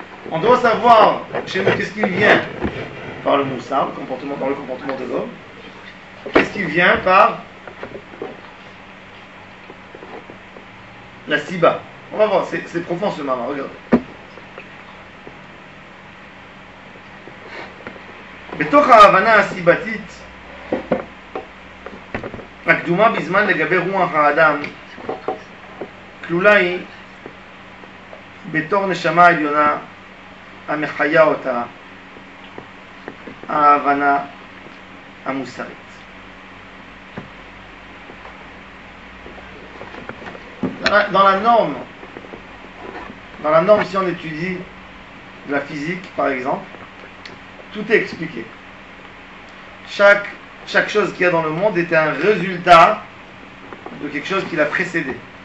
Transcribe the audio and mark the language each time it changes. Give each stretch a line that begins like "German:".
French: On doit savoir chez nous qu'est-ce qui vient par le moussar, dans le comportement de l'homme. Qu'est-ce qui vient par la siba. On va voir, c'est profond ce moment, regardez.
Hebrew: בתוך ההבנה הסיבתית הקדומה בזמן לגבי רוח האדם כלולה היא בתור נשמה עליונה המחיה אותה ההבנה המוסרית.
French: Dans la norme, si on étudie de la physique par exemple, tout est expliqué. Chaque chose qu'il y a dans le monde était un résultat de quelque chose qui l'a précédé.